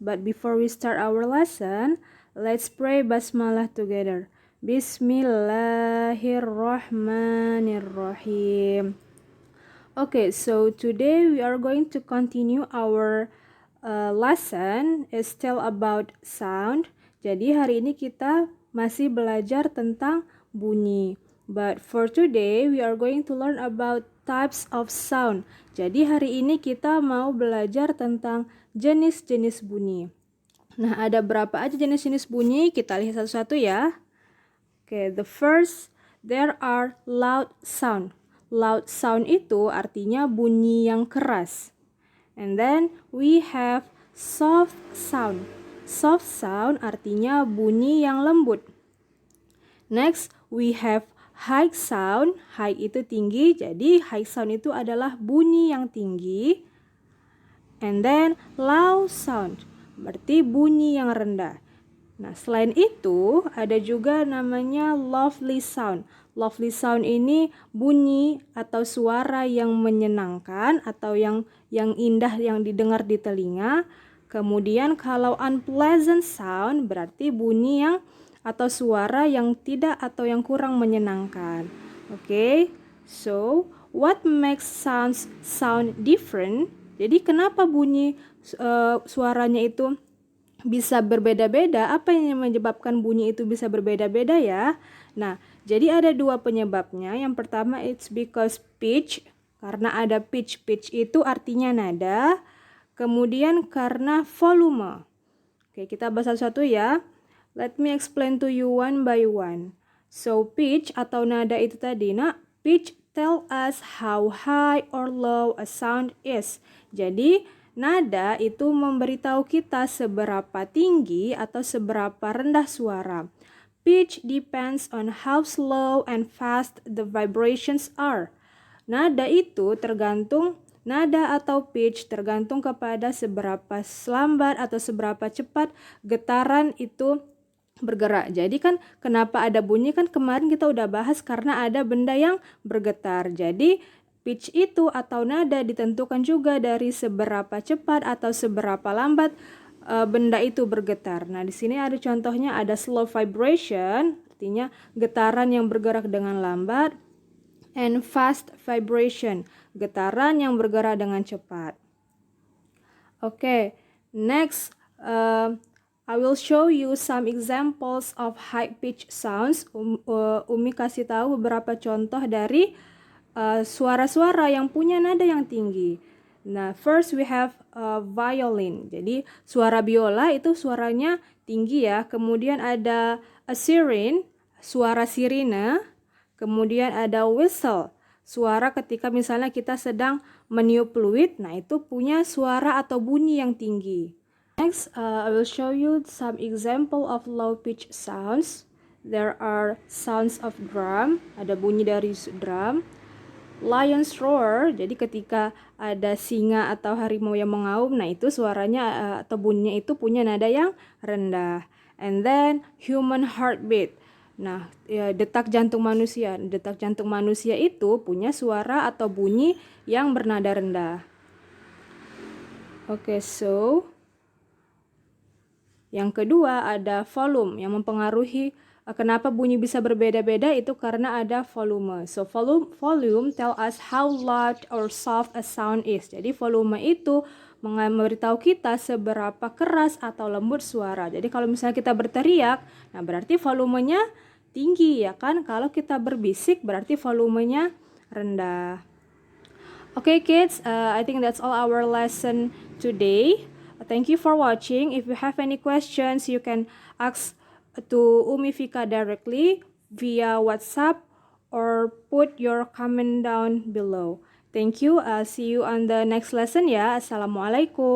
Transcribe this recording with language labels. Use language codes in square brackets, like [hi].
[en] But before we start our lesson, let's pray basmalah together. [ar] Bismillahirrahmanirrahim. [en] Okay, so today we are going to continue our lesson is still about sound. [id] Jadi hari ini kita masih belajar tentang bunyi. [en] But for today we are going to learn about types of sound. [id] Jadi hari ini kita mau belajar tentang jenis-jenis bunyi. Nah, ada berapa aja jenis-jenis bunyi? Kita lihat satu-satu ya. [en] Okay, the first, there are loud sound. [id] Loud sound itu artinya bunyi yang keras. [en] And then we have soft sound. Soft sound [id] artinya bunyi yang lembut. [en] Next, we have high sound. [id] High itu tinggi, jadi high sound itu adalah bunyi yang tinggi. [en] And then low sound, [id] berarti bunyi yang rendah. Nah, selain itu ada juga namanya lovely sound. Lovely sound ini bunyi atau suara yang menyenangkan atau yang indah yang didengar di telinga. Kemudian kalau unpleasant sound berarti bunyi yang atau suara yang tidak atau yang kurang menyenangkan. [en] Okay? So, what makes sounds sound different? [id] Jadi kenapa bunyi suaranya itu bisa berbeda-beda? Apa yang menyebabkan bunyi itu bisa berbeda-beda ya? Nah, jadi ada dua penyebabnya. Yang pertama, [en] it's because pitch, [id] karena ada pitch. Pitch itu artinya nada. Kemudian karena volume. Oke, kita bahas satu-satu ya. [en] Let me explain to you one by one. So, pitch [id] atau nada itu tadi. [en] Nah, pitch tell us how high or low a sound is. [id] Jadi, nada itu memberitahu kita seberapa tinggi atau seberapa rendah suara. [en] Pitch depends on how slow and fast the vibrations are. [id] Nada itu nada atau pitch tergantung kepada seberapa lambat atau seberapa cepat getaran itu bergerak. Jadi kan kenapa ada bunyi kan kemarin kita udah bahas karena ada benda yang bergetar. Jadi pitch itu atau nada ditentukan juga dari seberapa cepat atau seberapa lambat benda itu bergetar. Nah, di sini ada contohnya, ada slow vibration, artinya getaran yang bergerak dengan lambat, and fast vibration, getaran yang bergerak dengan cepat. [en] Okay, next I will show you some examples of high pitch sounds. [id] Umi kasih tahu beberapa contoh dari suara-suara yang punya nada yang tinggi. [en] Nah, first we have violin. [id] Jadi suara biola itu suaranya tinggi ya. Kemudian ada a siren, suara sirine. Kemudian ada whistle, suara ketika misalnya kita sedang meniup fluid. Nah, itu punya suara atau bunyi yang tinggi. [en] Next, I will show you some example of low pitch sounds. There are sounds of drum, [id] ada bunyi dari drum. Lion's roar, jadi ketika ada singa atau harimau yang mengaum, nah itu suaranya atau bunyinya itu punya nada yang rendah. [en] And then human heartbeat. [id] Nah, ya, detak jantung manusia. Detak jantung manusia itu punya suara atau bunyi yang bernada rendah. Oke, so yang kedua ada volume yang mempengaruhi kenapa bunyi bisa berbeda-beda itu karena ada volume. [en] So volume tell us how loud or soft a sound is. [id] Jadi volume itu memberitahu kita seberapa keras atau lembut suara. Jadi kalau misalnya kita berteriak, nah berarti volumenya tinggi ya kan. Kalau kita berbisik berarti volumenya rendah. [en] Okay kids, I think that's all our lesson today. Thank you for watching. If you have any questions, you can ask to Umi Fika directly via WhatsApp or put your comment down below. Thank you. See you on the next lesson ya. Assalamualaikum.